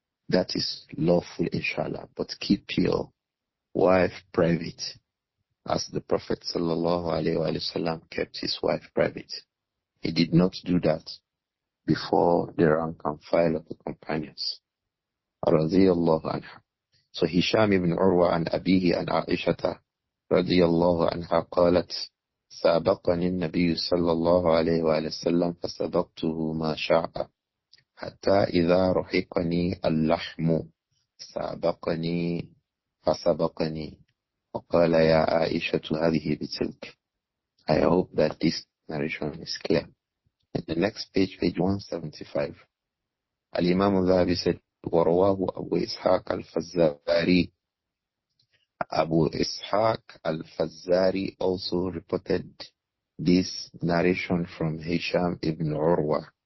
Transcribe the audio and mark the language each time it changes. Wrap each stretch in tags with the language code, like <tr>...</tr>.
<en>That is lawful, inshallah, but keep your wife private. as the Prophet ﷺ kept his wife private. He did not do that before the rank and file of the companions. Radiyallahu anha.</en> <ar>So Hisham ibn Urwa and Abihi and Āishah radiyallahu anha قالت سابقني النبي صلى الله عليه وسلم فسبقته ما شاء حتى إذا رحقني اللحم سابقني فسبقني وقال يا عائشة هذه بتلك.</ar> <en>I hope that this narration is clear. In the next page, page 175, Al-Imām Adh-Dhahabi said,</en> <ar>ورواه أبو إسحاق الفزاري.</ar> <en>Abu Ishaq al-Fazari also reported this narration from Hisham ibn Urwa.</en>